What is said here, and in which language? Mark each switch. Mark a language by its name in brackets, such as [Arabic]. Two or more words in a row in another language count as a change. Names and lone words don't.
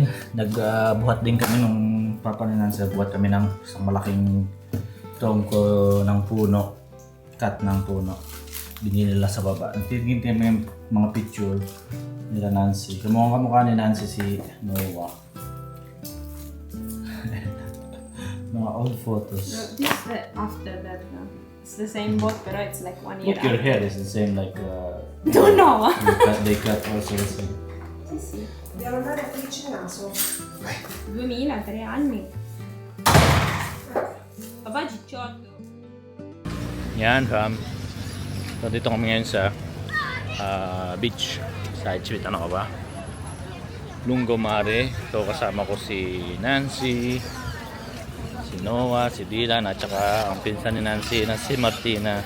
[Filipino] Nagbuhat din kami nung papaninan sa buhat kami ng isang malaking tronco ng puno. Cut ng puno. Binili nila sa baba. Nagtitingin kami yung mga picture nila Nancy. Kamukha ni Nancy si Noah. Mga [English] old photos. This is the after that. It's the same boat, pero it's like 1 year Look, your hair is the same like Don't know. they cut also the same. [Italian] Sì, sì. Dobbiamo andare a pulirci il naso. 2000, 3 anni. Papà cicciotto. [Filipino] Yan fam. So dito kami ngayon sa beach. [English] Side street, [Filipino] ano ka ba? Lungomare. So kasama ko si Nancy, si Noah, si Dylan, at saka ang pinsan ni Nancy na si Martina.